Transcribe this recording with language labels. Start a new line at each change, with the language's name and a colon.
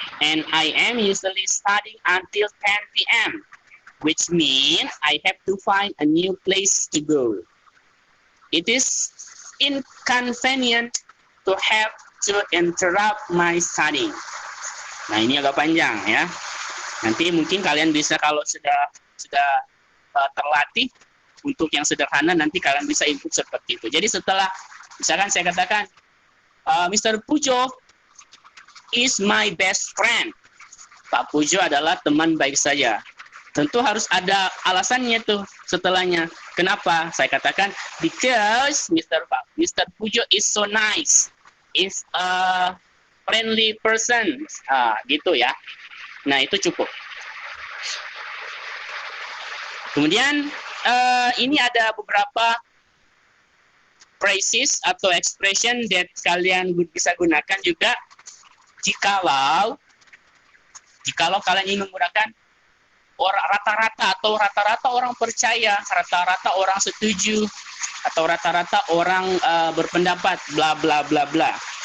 English: and I am usually studying until 10 p.m. which means I have to find a new place to go. It is inconvenient to have to interrupt my studying.
Indonesian: Nah, ini agak panjang ya. Nanti mungkin kalian bisa kalau sudah terlatih untuk yang sederhana, nanti kalian bisa input seperti itu. Jadi setelah misalkan saya katakan Mr.
English: Pujo is my best friend.
Indonesian: Pak Pujo adalah teman baik saya. Tentu harus ada alasannya tuh setelahnya. Kenapa? Saya katakan
English: because Mr. Pujo is so nice, is a friendly person.
Indonesian: Gitu ya. Nah, itu cukup. Kemudian ini ada beberapa phrases atau
English: expression that
Indonesian: kalian bisa gunakan juga jikalau kalian ingin menggunakan rata-rata orang percaya, rata-rata orang setuju, atau rata-rata orang berpendapat bla bla bla bla.